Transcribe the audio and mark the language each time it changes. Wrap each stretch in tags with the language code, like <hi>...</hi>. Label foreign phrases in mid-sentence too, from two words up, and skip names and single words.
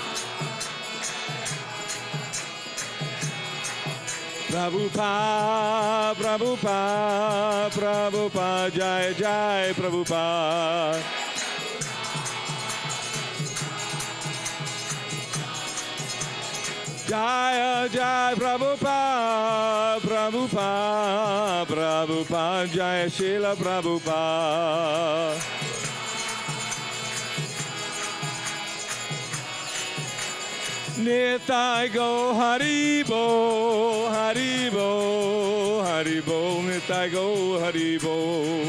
<sa>Prabhupada, Prabhupada, Prabhupada, Jai Jai Prabhupada. Jai Jai Prabhupada, Prabhupada, Prabhupada, Jai Srila Prabhupada.</sa> <bn>নিতাই গো হরিবোল, হরিবোল, হরিবোল, নিতাই গো হরিবোল.</bn>